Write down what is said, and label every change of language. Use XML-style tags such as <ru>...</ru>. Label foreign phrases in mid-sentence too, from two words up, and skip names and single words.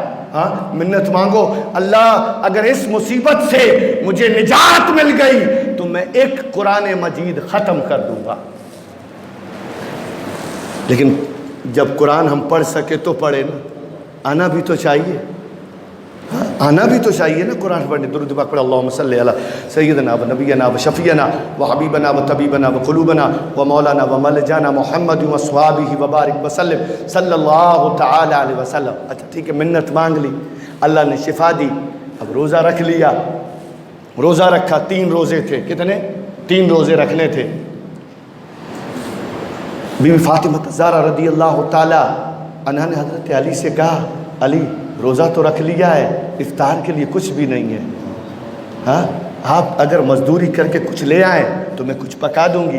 <ur>ہاں منت مانگو، اللہ اگر اس مصیبت سے مجھے نجات مل گئی تو میں ایک قرآن مجید ختم کر دوں گا۔ لیکن جب قرآن ہم پڑھ سکے تو پڑھے نا، آنا بھی تو چاہیے، آنا بھی تو چاہیے نا قرآن پڑھنے۔ درود پاک پڑھ،</ur> <ar>اللہم صلی علی سیدنا و نبینا و شفیعنا و حبیبنا و طبیبنا و قلوبنا و مولانا و ملجانا محمد و صحابہ و بارک وسلم صلی اللہ تعالی علیہ وسلم۔</ar> <ur>اچھا ٹھیک ہے، منت مانگ لی، اللہ نے شفا دی، اب روزہ رکھ لیا، روزہ رکھا، 3 روزے تھے، کتنے؟ 3 روزے رکھنے تھے۔ بی بی فاطمہ الزہرا</ur> <ar>رضی اللہ تعالی عنہا</ar> <ur>نے حضرت علی سے کہا علی روزہ تو رکھ لیا ہے، افطار کے لیے کچھ بھی نہیں ہے، ہاں آپ اگر مزدوری کر کے کچھ لے آئیں تو میں کچھ پکا دوں گی۔</ur>